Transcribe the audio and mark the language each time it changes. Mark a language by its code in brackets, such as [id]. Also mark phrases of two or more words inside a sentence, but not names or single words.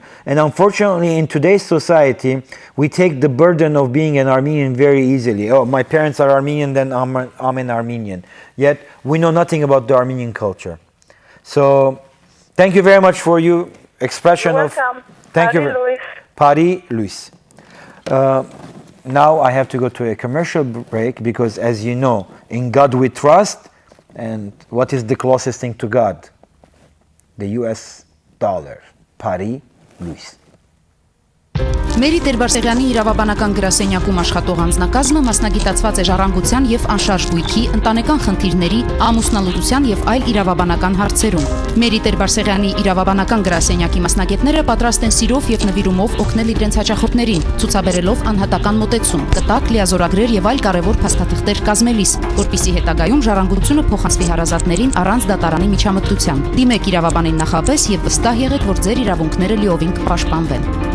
[en] And unfortunately, in today's society, we take the burden of being an Armenian very easily. Oh, my parents are Armenian, then I'm an Armenian. Yet, we know nothing about the Armenian culture. So, thank you very much for your expression You're of... welcome. Thank Bari you. Luys. [hy] Բարի լույս. [en] Now I have to go to a commercial break because, as you know, in God we trust. And what is the closest thing to God? The US dollar. [hy] Բարի լույս. Մերի Տեր-Բարսեղյանի իրավաբանական գրասենյակում աշխատող անձնակազմը մասնագիտացված է ժառանգության եւ անշարժ գույքի, ընտանեկան խնդիրների, ամուսնալուծության եւ այլ իրավաբանական հարցերում։ Մերի Տեր-Բարսեղյանի իրավաբանական գրասենյակի մասնագետները պատրաստ են սիրով եւ նվիրումով օգնել իրենց հաճախորդներին, ցուցաբերելով անհատական մոտեցում, կտակ, լիազորագրեր եւ այլ կարեւոր փաստաթղթեր կազմելիս, որպիսի հետագայում ժառանգությունը փոխանցվի հարազատներին առանց դատարանի միջամտության։ Դիմեք իրավաբանին նախապես եւ վստահ եղեք, որ ձեր իրավունքները լիովին կպաշտպանվեն։